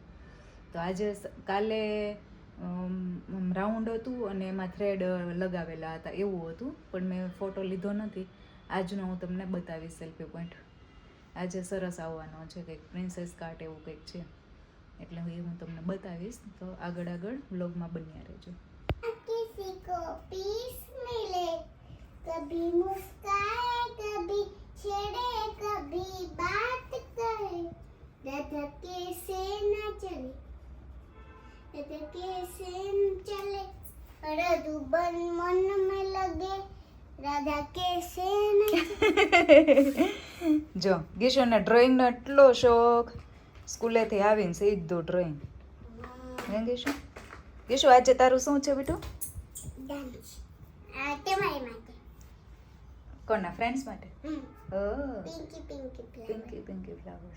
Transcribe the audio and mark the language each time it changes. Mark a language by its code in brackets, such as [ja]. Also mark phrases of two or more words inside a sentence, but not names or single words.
[gu] તો આજે કાલે રાઉન્ડ હતું અને એમાં થ્રેડ લગાવેલા હતા એવું હતું, પણ મેં ફોટો લીધો નથી. આજનો હું તમને બતાવીશ [en] selfie point. [gu] આજે સરસ આવવાનો છે, કંઈક [en] princess cart [gu] એવું કંઈક છે, એટલે હું તમને બતાવીશ. તો આગળ વ્લોગમાં બન્યા રહેજો. [hi] किसी को पीस मिले, कभी मुस्काए, कभी छेड़े, कभी बात करे, राधा कैसे न चले, राधा कैसे न चले, रघुबर मन में लगे, राधा कैसे न [gu] જો ગીશુને ડ્રોઈંગનો એટલો શોખ, સ્કૂલેથી આવીને સીધું ડ્રોઈંગ. હે ગીશુ આજે તારું શું છે બેટું? ડાન્સ. તમારી માટે. કોના ફ્રેન્ડ્સ માટે? [en] pinky flowers.